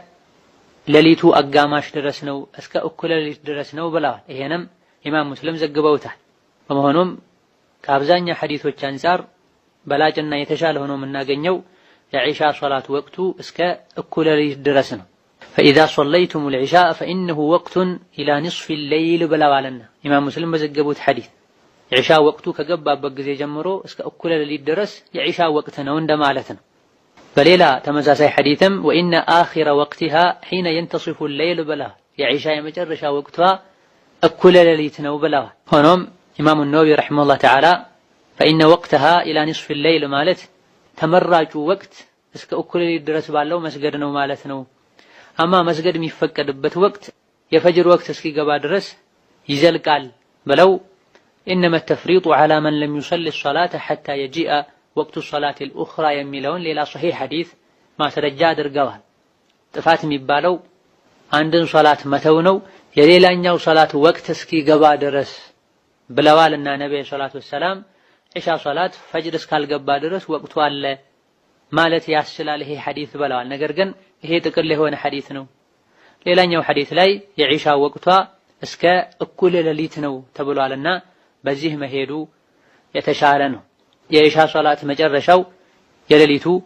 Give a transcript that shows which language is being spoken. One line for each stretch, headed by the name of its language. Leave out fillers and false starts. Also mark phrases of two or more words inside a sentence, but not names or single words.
Amharic: ሌሊቱ አጋማሽ ድረስ ነው፣ እስከ እኩለ ሌሊት ድረስ ነው ብለዋል። ይሄንም ኢማም ሙስሊም ዘግበውታል። በመሆኑም ከአብዛኛው ሐዲሶች አንፃር በላጭና የተሻለ ሆኖ የምናገኘው የኢሻ ሶላት ወቅቱ እስከ እኩለ ሌሊት ድረስ ነው።
Arabic: فإذا صليتم العشاء فإنه وقت إلى نصف الليل
Amharic: ብለዋልና ኢማም ሙስሊም በዘገቡት ሐዲስ ኢሻ ወቅቱ ከገባበት ጊዜ ጀምሮ እስከ እኩለ ሌሊት ድረስ የኢሻ ወቅት ነው እንደማለት ነው። በሌላ ተመሳሳይ ሐዲስም
Arabic: وإن آخر وقتها حين ينتصف الليل
Amharic: ብለዋል። የኢሻ የመጨረሻ ወቅቷ እኩለ ሌሊት ነው ብለዋል። ሆኖም ኢማሙ ነወዊ
Arabic: رحمه الله تعالى فإن وقتها إلى نصف الليل
Amharic: ማለት ተመራጩ ወቅት እስከ እኩለ ሌሊት ድረስ ባለው መስገድ ነው ማለት ነው። አማ መስገድ የሚፈቀድበት ወቅት የፈጅር ወቅት እስኪገባ ድረስ ይዘልቃል ብለው
Arabic: إنما التفريط على من لم يصلي الصلاة حتى يجيء وقت الصلاة الأخرى
Amharic: የሚለውን ሌላ ሶሒህ ሐዲስ ማስረጃ አድርገዋል። ጥፋት የሚባለው አንድን ሶላት መተው ነው የሌላኛው ሶላት ወቅት እስኪገባ ድረስ ብለዋልና ነብዩ
Arabic: صلى الله عليه وسلم
Amharic: ኢሻ ሶላት ፈጅር እስካልገባ ድረስ ወቅቱ አለ ማለት ያስችላል ይሄ ሐዲስ ብለዋል። ነገር ግን ይሄ ጥቅል የሆነ ሐዲስ ነው። ሌላኛው ሐዲስ ላይ የኢሻ ወቅቷ እስከ እኩለ ሌሊት ነው ተብሏልና በዚህ መሄዱ የተሻለ ነው። የኢሻ ሶላት መጨረሻው የሌሊቱ